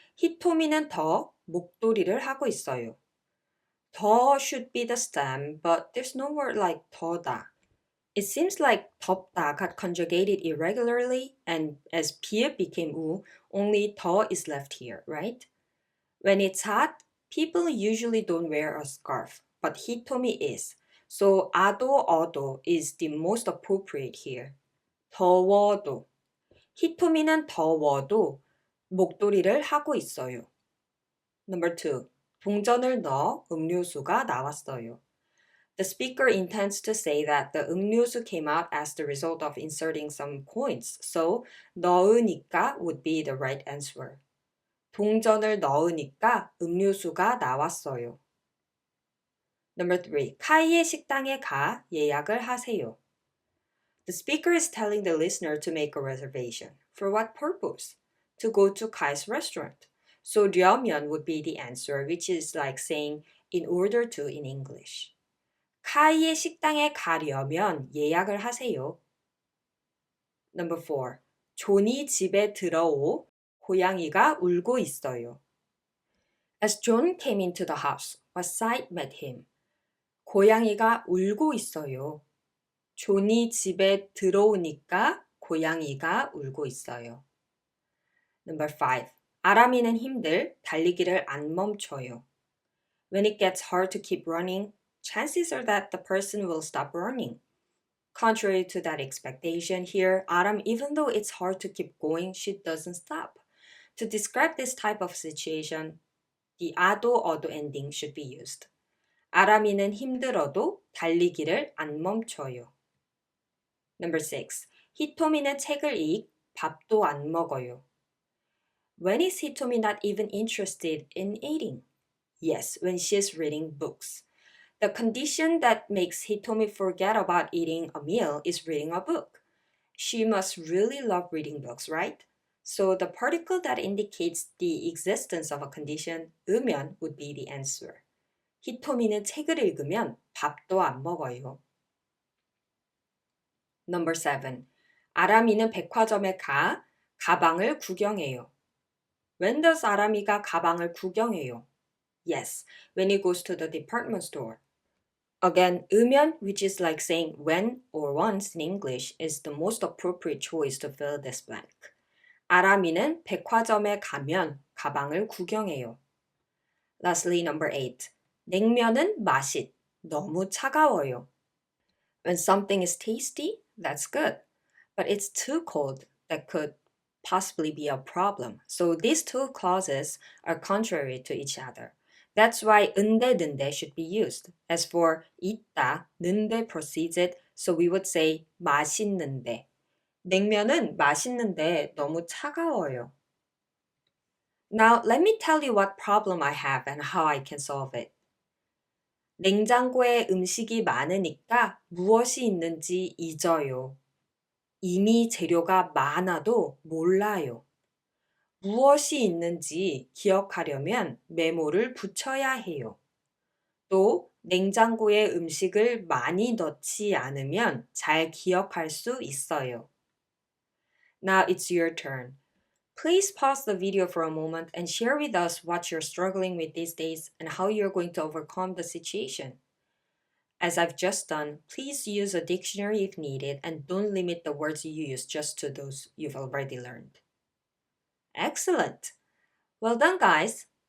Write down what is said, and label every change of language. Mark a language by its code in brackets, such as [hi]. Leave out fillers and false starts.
[ko] 히토미는 더 목도리를 하고 있어요. [en] 더 should be the stem, but there's no word like 더다. It seems like 덥다 got conjugated irregularly, and as 피읍 became 우, only 더 is left here, right? When it's hot, people usually don't wear a scarf, but Hitomi is. So 아도, 어도 is the most appropriate here. [ko] 더워도. 히토미는 더워도 목도리를 하고 있어요. [en] Number 2. [ko] 동전을 넣어 음료수가 나왔어요. [en] The speaker intends to say that the 음료수 came out as the result of inserting some coins, so 넣으니까 would be the right answer. [ko] 동전을 넣으니까 음료수가 나왔어요. [en] Number 3. [ko] 카이의 식당에 가 예약을 하세요. [en] The speaker is telling the listener to make a reservation. For what purpose? To go to Kai's restaurant. So 려면 would be the answer, which is like saying in order to in English. [ko] 카이의 식당에 가려면 예약을 하세요. [en] Number 4. [ko] 존이 집에 들어오 고양이가 울고 있어요. [en] As John came into the house, what sight met him? [ko] 고양이가 울고 있어요. 존이 집에 들어오니까 고양이가 울고 있어요. [en] Number 5. [ko] 아람이는 힘들 달리기를 안 멈춰요. [en] When it gets hard to keep running, chances are that the person will stop running. Contrary to that expectation here, Aram, even though it's hard to keep going, she doesn't stop. To describe this type of situation, the 아도, 어도 ending should be used. [ko] 아람이는 힘들어도 달리기를 안 멈춰요. [en] Number 6. [ko] 히토미는 책을 읽, 밥도 안 먹어요. [en] When is Hitomi not even interested in eating? Yes, when she's reading books. The condition that makes Hitomi forget about eating a meal is reading a book. She must really love reading books, right? So the particle that indicates the existence of a condition, 으면, would be the answer. [ko] 히토미는 책을 읽으면 밥도 안 먹어요. [en] Number 7. [ko] 아람이는 백화점에 가 가방을 구경해요. [en] When does [ko] 아람이가 가방을 구경해요? [en] Yes, when he goes to the department store. Again, 으면, which is like saying when or once in English, is the most appropriate choice to fill this blank. [ko] 아람이는 백화점에 가면 가방을 구경해요. [en] Lastly, number 8. [ko] 냉면은 맛있, 너무 차가워요. [en] When something is tasty, that's good. But it's too cold, that could possibly be a problem. So these two clauses are contrary to each other. That's why 은데, 는데 should be used. As for 있다, 는데 precedes it, so we would say 맛있는데. [ko] 냉면은 맛있는데 너무 차가워요. [en] Now, let me tell you what problem I have and how I can solve it. [ko] 냉장고에 음식이 많으니까 무엇이 있는지 잊어요. 이미 재료가 많아도 몰라요. 무엇이 있는지 기억하려면 메모를 붙여야 해요. 또 냉장고에 음식을 많이 넣지 않으면 잘 기억할 수 있어요. [en] Now it's your turn. Please pause the video for a moment and share with us what you're struggling with these days and how you're going to overcome the situation. As I've just done, please use a dictionary if needed and don't limit the words you use just to those you've already learned. Excellent! Well done, guys!